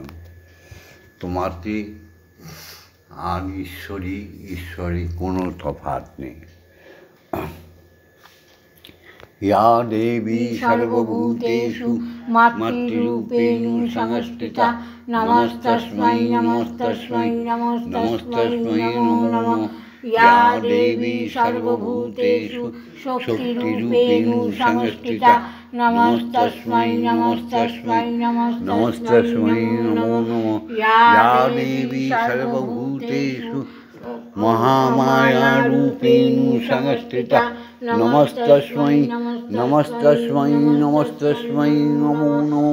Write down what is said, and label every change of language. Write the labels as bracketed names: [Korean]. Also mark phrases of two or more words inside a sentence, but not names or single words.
[Bangla] তোমাতে আর ঈশ্বরে কোনো তফাৎ নেই। [Sanskrit] ইয়া দেবী সর্বভূতেষু মাতৃরূপেণ সংস্থিতা নমস্তস্मै নমস্তস্मै নমস্তস্मै নমো নমঃ या देवी सर्वभूतेषु शक्तिरूपेण संस्थिता नमस्तस्मै नमस्तस्मै नमस्तस्मै नमो नमः। या देवी सर्वभूतेषु महामायारूपेण संस्थिता नमस्तस्मै नमस्तस्मै नमस्तस्मै नमो नमः।